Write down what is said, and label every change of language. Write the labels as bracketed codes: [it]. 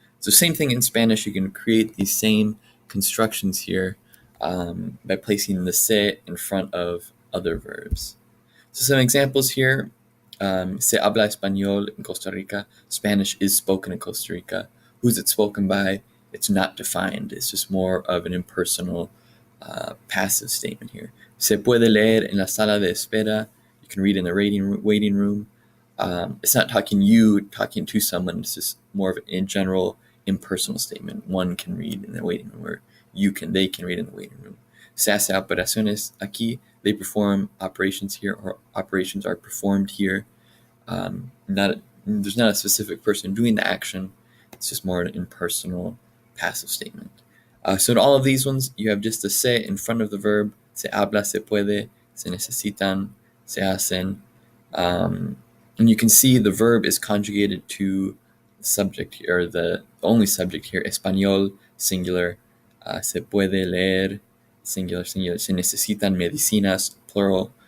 [en] So same thing in Spanish, you can create these same constructions here by placing the se in front of other verbs. So some examples here, [es] se habla español [en] in Costa Rica. Spanish is spoken in Costa Rica. Who's it spoken by? It's not defined. It's just more of an impersonal passive statement here. [es] Se puede leer en la sala de espera. [en] You can read in the waiting room. It's not talking to someone. It's just more of a general impersonal statement. One can read in the waiting room, or they can read in the waiting room. [es] Se hace operaciones aquí. [en] They perform operations here, or operations are performed here. There's not a specific person doing the action. It's just more an impersonal passive statement. So in all of these ones, you have just the se in front of the verb. [es] Se habla, se puede, se necesitan, se hacen. [en] And you can see the verb is conjugated to the subject here, or the only subject here, español, singular. [es] Se puede leer, singular. Se necesitan medicinas, plural.